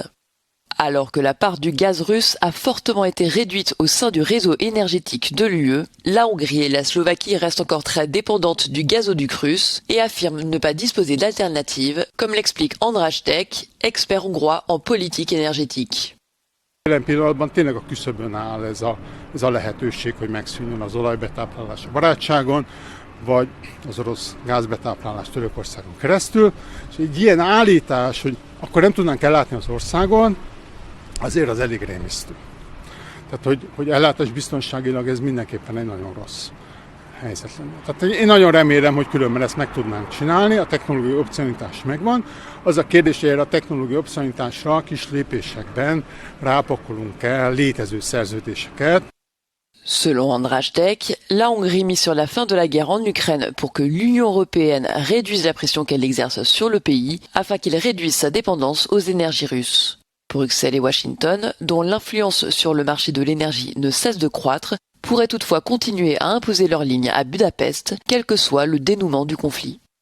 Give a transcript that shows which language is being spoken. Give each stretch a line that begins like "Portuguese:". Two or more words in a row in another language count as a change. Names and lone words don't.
French: Alors que la part du gaz russe a fortement été réduite au sein du réseau énergétique de l'UE, la Hongrie et la Slovaquie restent encore très dépendantes du gazoduc russe et affirment ne pas disposer d'alternatives, comme l'explique András Tek, expert hongrois en politique énergétique.
Hungarian: Jelen pillanatban tényleg a küszöbön áll ez a lehetőség, hogy megszűnjön az olajbetáplálás a barátságon, vagy az orosz gázbetáplálás Törökországon keresztül. És egy ilyen állítás, hogy akkor nem tudnánk ellátni az országon, azért az elég rémisztő. Tehát, hogy ellátás biztonságilag ez mindenképpen egy nagyon rossz helyzet lenne. Tehát én nagyon remélem, hogy különben ezt meg tudnánk csinálni, a technológiai opcionalitás megvan. Az a kérdés, hogy erre a technológiai opcionalitásra kis lépésekben rápakolunk el létező szerződéseket.
French: Selon András Tek, la Hongrie mise sur la fin de la guerre en Ukraine pour que l'Union européenne réduise la pression qu'elle exerce sur le pays afin qu'il réduise sa dépendance aux énergies russes. Bruxelles et Washington, dont l'influence sur le marché de l'énergie ne cesse de croître, pourraient toutefois continuer à imposer leur ligne à Budapest, quel que soit le dénouement du conflit.